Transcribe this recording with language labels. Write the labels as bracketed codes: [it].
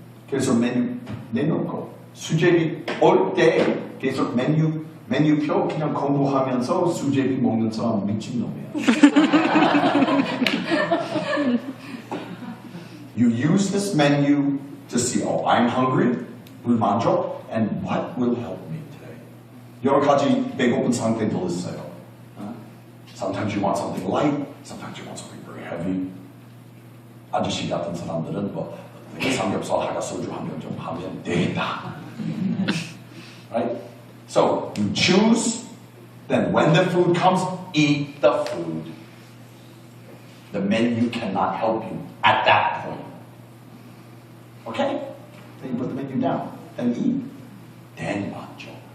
[ko] 그래서 메뉴 내놓고 수제비 올 때 계속 메뉴표 그냥 공부하면서 수제비 먹는 사람 미친놈이야. [en] You use this menu to see, I'm hungry, 불만족, and what will help me today? [ko] 여러 가지 배고픈 상태도 있어요. [en] Sometimes you want something light, sometimes you want something very heavy. [ko] 아저씨 같은 사람들은 삼겹살 하나 소주 한 병 좀 하면 되겠다. [en] Right? So you choose, then when the food comes, eat the food. The menu cannot help you at that point. Okay? Then you put the menu down and eat. Then 만족.